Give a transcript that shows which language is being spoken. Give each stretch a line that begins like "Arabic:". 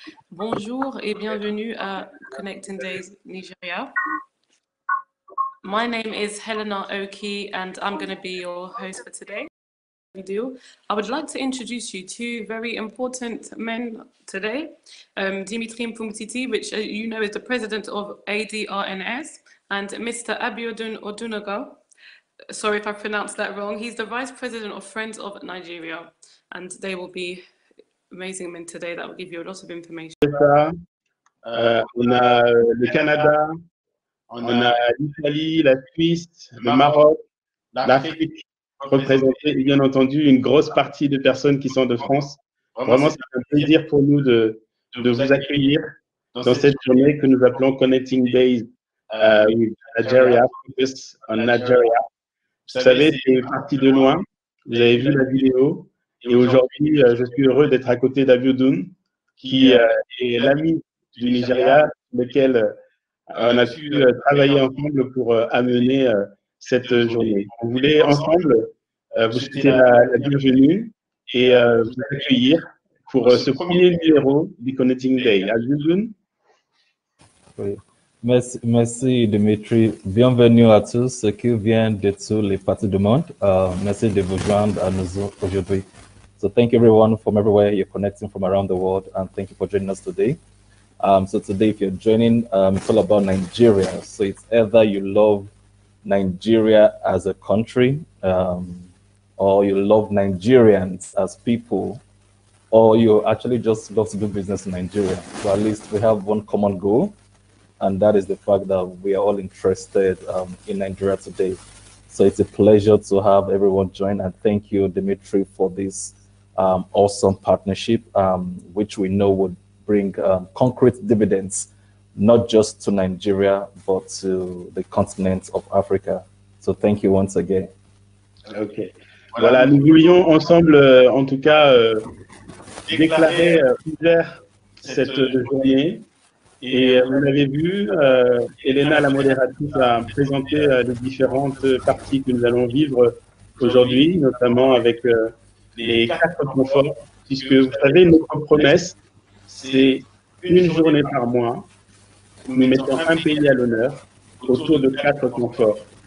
French: Bonjour et bienvenue à Connecting Days Nigeria.
English: My name is Helena Oki and I'm going to be your host for today. I would like to introduce you to very important men today. Dimitri Mpungtiti, which you know is the president of ADRNS, and Mr. Abiodun Odunaga. Sorry if I pronounced that wrong. He's the vice president of Friends of Nigeria, and they will be amazing men today that will give you a lot of information.
French: On a le Canada, on a l'Italie, la Suisse, le Maroc, l'Afrique représentée et bien entendu une grosse partie de personnes qui sont de France. Vraiment, c'est un plaisir pour nous de vous accueillir dans cette journée que nous appelons Connecting Days with Nigeria, Focus on Nigeria. Vous savez, c'est parti de loin. Vous avez vu la vidéo. Et aujourd'hui, je suis heureux d'être à côté d'Abiodun, qui est l'ami du Nigeria, lequel on a pu travailler ensemble pour amener cette journée. On voulait ensemble vous souhaiter la bienvenue et vous accueillir pour ce premier numéro du Connecting Day. Abiodun. Oui. Merci Dimitri. Bienvenue à tous ceux qui viennent de tous les parties du monde. Merci de vous joindre à nous aujourd'hui.
English: So thank you everyone from everywhere you're connecting from around the world, and thank you for joining us today. So today, if you're joining, it's all about Nigeria. So it's either you love Nigeria as a country, or you love Nigerians as people, or you actually just love to do business in Nigeria. So at least we have one common goal, and that is the fact that we are all interested in Nigeria today. So it's a pleasure to have everyone join, and thank you, Dimitri, for this awesome partnership, which we know would bring concrete dividends, not just to Nigeria, but to the continent of Africa. So thank you once again. Ok.
French: Voilà, nous voulions ensemble, en tout cas, déclarer ouvert cette journée. Et vous l'avez vu, Elena, la modératrice, a présenté les différentes parties que nous allons vivre aujourd'hui, notamment avec les 4 points forts, puisque vous savez, notre promesse, c'est une journée par mois, nous mettons un pays à l'honneur autour de 4 points forts.